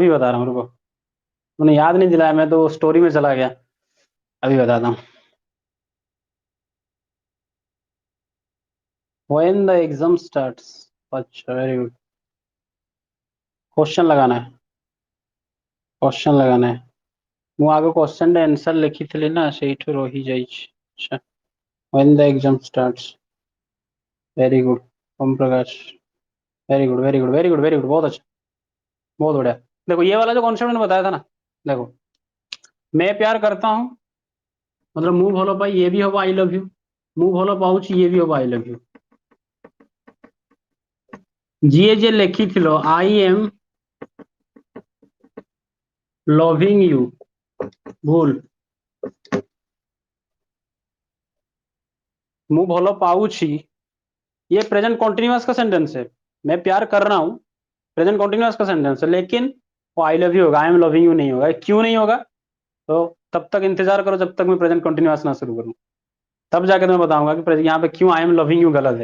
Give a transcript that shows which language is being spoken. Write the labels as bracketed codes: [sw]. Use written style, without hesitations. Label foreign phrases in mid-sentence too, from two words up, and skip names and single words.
[hi] अभी बता रहा हूँ, रुको, मैंने याद नहीं दिलाया, मैं तो स्टोरी में चला गया। अभी बताता हूँ। [en] When the exam starts. अच्छा very good. [hi] क्वेश्चन लगाना है, क्वेश्चन लगाना है। [or] ମୁଁ ଆଗ [en] question answer [or] लिखिଥିଲି ନା ସେଇଠୁ ରହିଯାଇଛି। [en] अच्छा, When the exam starts. very good ओम प्रकाश, very good very good very good very good, [hi] बहुत अच्छा, बहुत बढ़िया। देखो ये वाला जो कॉन्सेप्ट मैंने बताया था ना, देखो, मैं प्यार करता हूँ मतलब [or] ମୁଁ ଭଲ ପାଇ [hi] ये भी ହବ [en] I love you, [or] ମୁଁ ଭଲ ପାଉଛି [hi] ये भी [or] ହବ [en] I love you. [or] ଯିଏ ଯିଏ ଲେଖିଥିଲ [en] I am loving you, [hi] भूल। [or] ମୁଁ ଭଲ ପାଉଛି, [hi] ये [en] present continuous [hi] का सेंटेंस है। मैं प्यार कर रहा हूँ, [en] present continuous [hi] का सेंटेंस है, लेकिन वो [en] I love you [hi] होगा, [en] I am loving you [hi] नहीं होगा। क्यों नहीं होगा? तो तब तक इंतजार करो जब तक मैं [en] present continuous [hi] ना शुरू करूँ, तब जाके मैं बताऊंगा कि यहाँ पे क्यों [en] I am loving you [hi] गलत है।